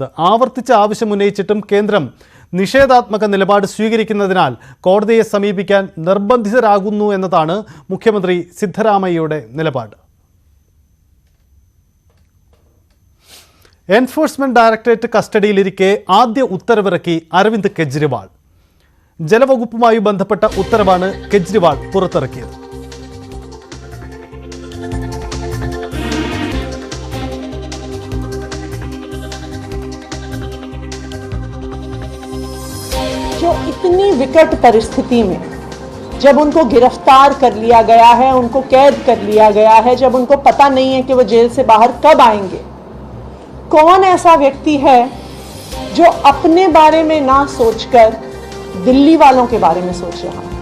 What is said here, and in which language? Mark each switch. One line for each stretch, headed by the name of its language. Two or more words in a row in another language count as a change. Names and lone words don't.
Malayalam: ആവർത്തിച്ച ആവശ്യം ഉന്നയിച്ചിട്ടും കേന്ദ്രം നിഷേധാത്മക നിലപാട് സ്വീകരിക്കുന്നതിനാൽ കോടതിയെ സമീപിക്കാൻ നിർബന്ധിതരാകുന്നു എന്നതാണ് മുഖ്യമന്ത്രി സിദ്ധരാമയ്യയുടെ നിലപാട്. എൻഫോഴ്സ്മെന്റ് ഡയറക്ടറേറ്റ് കസ്റ്റഡിയിലിരിക്കെ ആദ്യ ഉത്തരവിറക്കി അരവിന്ദ് കെജ്രിവാൾ. ജലവകുപ്പുമായി ബന്ധപ്പെട്ട ഉത്തരവാണ് കെജ്രിവാൾ പുറത്തിറക്കിയത്.
Hindi: जो इतनी विकट परिस्थिति में जब उनको गिरफ्तार कर लिया गया है, उनको कैद कर लिया गया है, जब उनको पता नहीं है कि वो जेल से बाहर कब आएंगे, कौन ऐसा व्यक्ति है जो अपने बारे में ना सोचकर दिल्ली वालों के बारे में सोच रहा है?